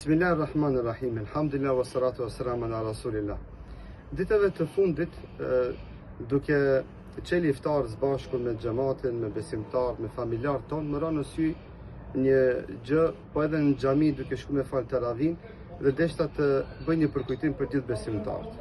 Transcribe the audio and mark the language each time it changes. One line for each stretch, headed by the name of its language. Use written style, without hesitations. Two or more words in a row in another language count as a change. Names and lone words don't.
Arabic: بسم الله الرحمن الرحيم. الحمد لله والصلاة والسلام على رسول الله.
Albanian: Ditëve të fundit, duke qeli iftar bashku me xhamatin, me besimtar, me familjar ton, më ra në sy një gjë, po edhe në xhami duke shku me fal taravin dhe deshta të bëj një përkujtim për gjithë besimtarët.